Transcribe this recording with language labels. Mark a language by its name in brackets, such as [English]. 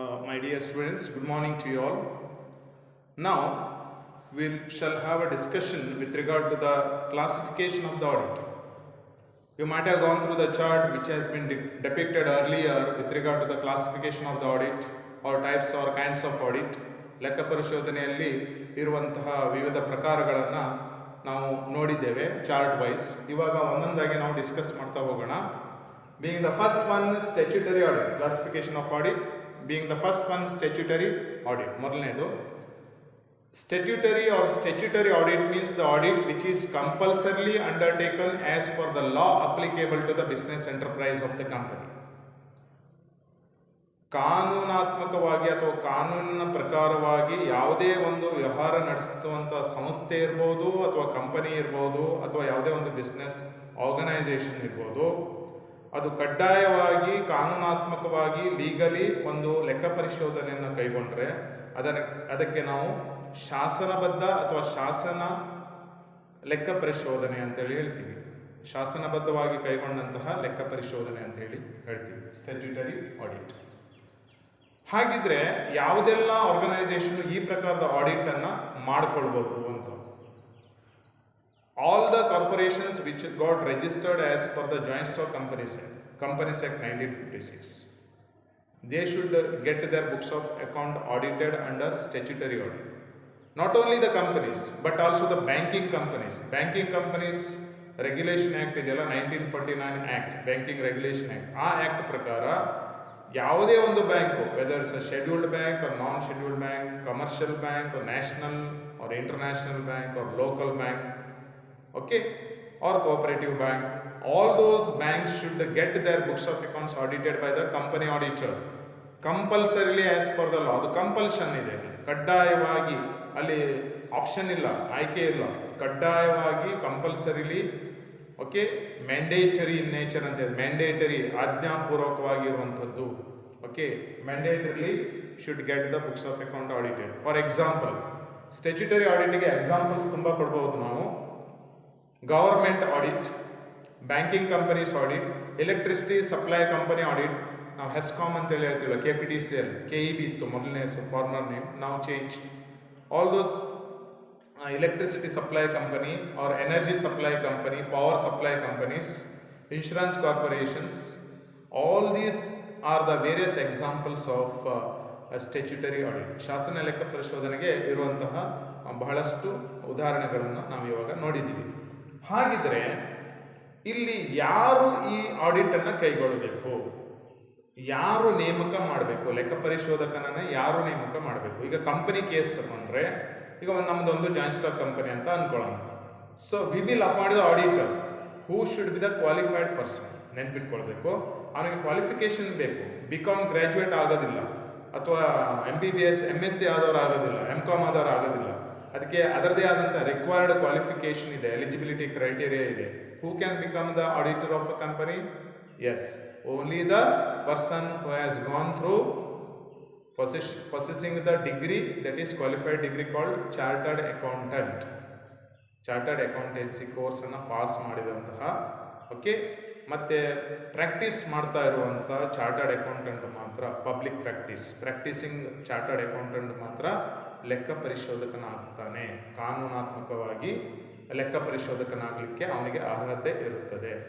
[English] My dear students, good morning to you all. Now, we shall have a discussion with regard to the classification of the audit. You might have gone through the chart which has been depicted earlier with regard to the classification of the audit or types or kinds of audit. [Kannada] ಲೆಕ್ಕ ಪರಿಶೋಧನೆಯಲ್ಲಿ ಇರುವಂತಹ ವಿವಿಧ ಪ್ರಕಾರಗಳನ್ನು ನಾವು ನೋಡಿದ್ದೇವೆ chart wise. ಇವಾಗ ಒಂದೊಂದಾಗಿ ನಾವು discuss ಮಾಡ್ತಾ ಹೋಗೋಣ. [English] Being the first one, statutory audit, classification of audit. Being the first one, statutory audit. [Kannada] ಮೊದಲನೇದು [English] statutory audit means the audit which is compulsorily undertaken as per the law applicable to the business enterprise of the company. [Kannada] ಕಾನೂನಾತ್ಮಕವಾಗಿ ಅಥವಾ ಕಾನೂನಿನ ಪ್ರಕಾರವಾಗಿ ಯಾವುದೇ ಒಂದು ವ್ಯವಹಾರ ನಡೆಸುವಂಥ ಸಂಸ್ಥೆ ಇರ್ಬೋದು ಅಥವಾ ಕಂಪನಿ ಇರ್ಬೋದು ಅಥವಾ ಯಾವುದೇ ಒಂದು ಬಿಸ್ನೆಸ್ ಆರ್ಗನೈಸೇಷನ್ ಇರ್ಬೋದು, ಅದು ಕಡ್ಡಾಯವಾಗಿ ಕಾನೂನಾತ್ಮಕವಾಗಿ ಲೀಗಲಿ ಒಂದು ಲೆಕ್ಕ ಪರಿಶೋಧನೆಯನ್ನು ಕೈಗೊಂಡ್ರೆ ಅದಕ್ಕೆ ನಾವು ಶಾಸನಬದ್ಧ ಅಥವಾ ಶಾಸನ ಲೆಕ್ಕ ಪರಿಶೋಧನೆ ಅಂತೇಳಿ ಹೇಳ್ತೀವಿ. ಶಾಸನಬದ್ಧವಾಗಿ ಕೈಗೊಂಡಂತಹ ಲೆಕ್ಕ ಪರಿಶೋಧನೆ ಅಂತ ಹೇಳಿ ಹೇಳ್ತೀವಿ, ಸ್ಟ್ಯಾಟ್ಯೂಟರಿ ಆಡಿಟ್. ಹಾಗಿದ್ರೆ ಯಾವುದೆಲ್ಲ ಆರ್ಗನೈಸೇಷನ್ ಈ ಪ್ರಕಾರದ ಆಡಿಟನ್ನು ಮಾಡಿಕೊಳ್ಬೋದು ಅಂತ. [English] All the corporations which got registered as per the Joint Stock Companies Act 1956, they should get their books of account audited under statutory audit. Not only the companies but also the banking companies. Banking companies Regulation Act [Kannada] ಇದೆಲ್ಲ [English] 1949 Act, Banking Regulation Act. [Kannada] ಆ act ಪ್ರಕಾರ ಯಾವುದೇ ಒಂದು bank, [English] Whether it's a scheduled bank or non scheduled bank, commercial bank or national or international bank or local bank, okay, or cooperative bank, all those banks should get their books of accounts audited by the company auditor compulsorily as per the law. [Kannada] ಅದು compulsion ಇದೆ, ಕಡ್ಡಾಯವಾಗಿ, ಅಲ್ಲಿ option ಇಲ್ಲ, ಆಯ್ಕೆ ಇಲ್ಲ, ಕಡ್ಡಾಯವಾಗಿ compulsorily, okay, [English] mandatory in nature [Kannada] ಅಂತ ಹೇಳಿ, mandatory ಆಜ್ಞಾಪೂರ್ವಕವಾಗಿರುವಂಥದ್ದು, okay, [English] Mandatorily should get the books of account audited. For example, [Kannada] statutory ಆಡಿಟ್ಗೆ examples ತುಂಬ ಕೊಡ್ಬೋದು ನಾವು. Government audit, banking companies audit, electricity supply company audit, ನಾವು ಹೆಸ್ಕಾಮ್ ಅಂತೇಳಿ ಹೇಳ್ತೀವಿ, KPTCL, KEB ಇತ್ತು ಮೊದಲನೇ [English] former name, [Kannada] ನಾವು change. [English] All those electricity supply company or energy supply company, power supply companies, insurance corporations, all these are the various examples of statutory audit. [Kannada] ಶಾಸನ ಲೆಕ್ಕ ಪರಿಶೋಧನೆಗೆ ಇರುವಂತಹ ಬಹಳಷ್ಟು ಉದಾಹರಣೆಗಳನ್ನು ನಾವು ಇವಾಗ ನೋಡಿದ್ದೀವಿ. ಹಾಗಿದ್ರೆ ಇಲ್ಲಿ ಯಾರು ಈ ಆಡಿಟನ್ನು ಕೈಗೊಳ್ಳಬೇಕು, ಯಾರು ನೇಮಕ ಮಾಡಬೇಕು, ಲೆಕ್ಕ ಪರಿಶೋಧಕನನ್ನು ಯಾರು ನೇಮಕ ಮಾಡಬೇಕು? ಈಗ ಕಂಪನಿ ಕೇಸ್ ತಗೊಂಡ್ರೆ, ಈಗ ನಮ್ಮದೊಂದು ಜಾಯಿಂಟ್ ಸ್ಟಾಕ್ ಕಂಪನಿ ಅಂತ ಅನ್ಕೊಳ್ಳೋಣ. [English] So we will appoint the auditor who should be the qualified person. [Kannada] ನೆನ್ಪಿಟ್ಕೊಳ್ಬೇಕು, ಅವನಿಗೆ ಕ್ವಾಲಿಫಿಕೇಶನ್ ಬೇಕು. BCom ಗ್ರ್ಯಾಜುಯೇಟ್ ಆಗೋದಿಲ್ಲ, ಅಥವಾ MBBS MSc ಆದವರು ಆಗೋದಿಲ್ಲ, MCom ಆದವರು ಆಗೋದಿಲ್ಲ. ಅದಕ್ಕೆ ಅದರದೇ ಆದಂಥ ರಿಕ್ವೈರ್ಡ್ ಕ್ವಾಲಿಫಿಕೇಶನ್ ಇದೆ, ಎಲಿಜಿಬಿಲಿಟಿ ಕ್ರೈಟೀರಿಯಾ ಇದೆ. [English] Who can become the auditor of a company? Yes, only the person who has gone through possessing the degree, that is qualified degree called chartered accountant. [Kannada] Chartered accountancy ಕೋರ್ಸನ್ನು pass ಮಾಡಿದಂತಹ, okay, ಮತ್ತು practice ಮಾಡ್ತಾ ಇರುವಂಥ chartered accountant ಮಾತ್ರ, public practising chartered accountant ಮಾತ್ರ ಲೆಕ್ಕ ಪರಿಶೋಧಕನಾಗ್ತಾನೆ. ಕಾನೂನಾತ್ಮಕವಾಗಿ ಲೆಕ್ಕ ಪರಿಶೋಧಕನಾಗಲಿಕ್ಕೆ ಅವನಿಗೆ ಅರ್ಹತೆ ಇರುತ್ತದೆ.